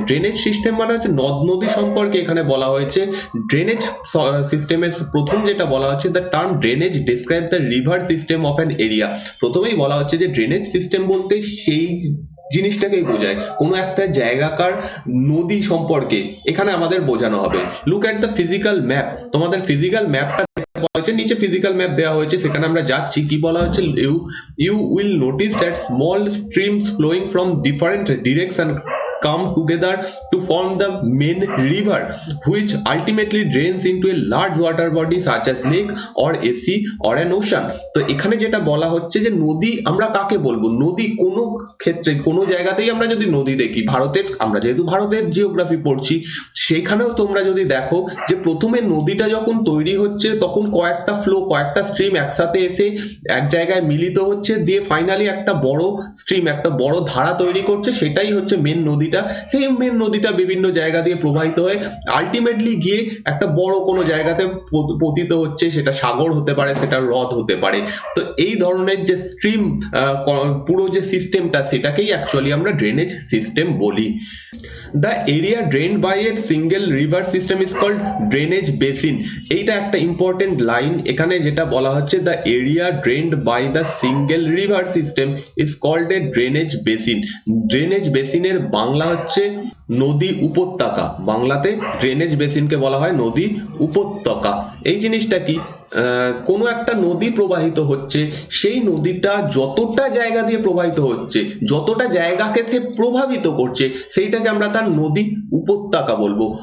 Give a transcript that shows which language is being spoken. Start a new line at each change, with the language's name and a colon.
Bangla: Drainage system মানে হচ্ছে নদ নদী সম্পর্কে এখানে বলা হয়েছে। ড্রেনেজ সিস্টেমের প্রথম যেটা বলা হচ্ছে,
English: The term drainage describe the river system of an area.
Bangla: প্রথমেই বলা হচ্ছে যে ড্রেনেজ সিস্টেম বলতে সেই জিনিসটাকেই বোঝায় কোনো একটা জায়গাকার নদী সম্পর্কে এখানে আমাদের বোঝানো হবে।
English: Look at the physical map.
Bangla: তোমাদের ফিজিক্যাল ম্যাপটা বলা হয়েছে, নিচে ফিজিক্যাল ম্যাপ দেওয়া হয়েছে, সেখানে আমরা যাচ্ছি। কি বলা হচ্ছে,
English: You will notice that small streams flowing from different direction come together to form the main river, which ultimately drains into a large water body such as lake or a sea or an ocean.
Bangla: তো এখানে যেটা বলা হচ্ছে যে নদী আমরা কাকে বলবো, নদী কোনো ক্ষেত্রে কোনো জায়গাতেই আমরা যদি নদী দেখি, ভারতের, আমরা যেহেতু ভারতের জিওগ্রাফি পড়ছি, সেখানেও তোমরা যদি দেখো যে প্রথমে নদীটা যখন তৈরি হচ্ছে তখন কয়েকটা ফ্লো, কয়েকটা স্ট্রিম একসাথে এসে এক জায়গায় মিলিত হচ্ছে, দিয়ে ফাইনালি একটা বড় স্ট্রিম, একটা বড় ধারা তৈরি করছে, সেটাই হচ্ছে মেন নদীটা। সেই মেন নদীটা বিভিন্ন জায়গা দিয়ে প্রবাহিত হয়ে আলটিমেটলি গিয়ে একটা বড় কোনো জায়গাতে পতিত হচ্ছে। সেটা সাগর হতে পারে, সেটা হ্রদ হতে পারে। তো এই ধরনের যে স্ট্রিম, পুরো যে সিস্টেমটা, সেটাকেই অ্যাকচুয়ালি আমরা ড্রেনেজ সিস্টেম বলি।
English: The area drained by a single river system is called drainage basin.
Bangla: এইটা একটা ইম্পর্টেন্ট লাইন। এখানে যেটা বলা হচ্ছে,
English: the area drained by the single river system is called a drainage basin.
Bangla: drainage basin এর বাংলা হচ্ছে নদী উপত্যকা। বাংলাতে ড্রেনেজ বেসিনকে বলা হয় নদী উপত্যকা। এই জিনিসটা কি, কোনো একটা নদী প্রবাহিত হচ্ছে, সেই নদীটা যতটা জায়গা দিয়ে প্রবাহিত হচ্ছে, যতটা জায়গাকে সে প্রভাবিত করছে, সেইটাকে আমরা তার নদী উপত্যকা বলবো।